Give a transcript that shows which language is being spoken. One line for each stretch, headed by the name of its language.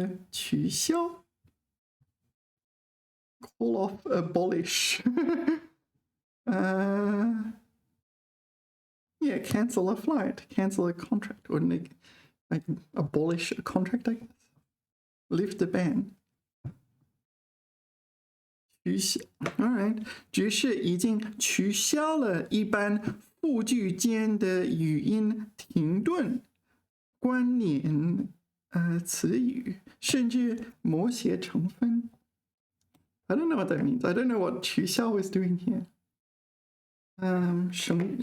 English: 取消 call off, abolish. Yeah, cancel a flight, cancel a contract, or like abolish a contract, I guess. Lift a ban.
Chinese: all right, 只是已经取消了一般复句间的语音停顿、关联词语，甚至某些成分。
English: I don't know what that means. I don't know what 取消 is doing here.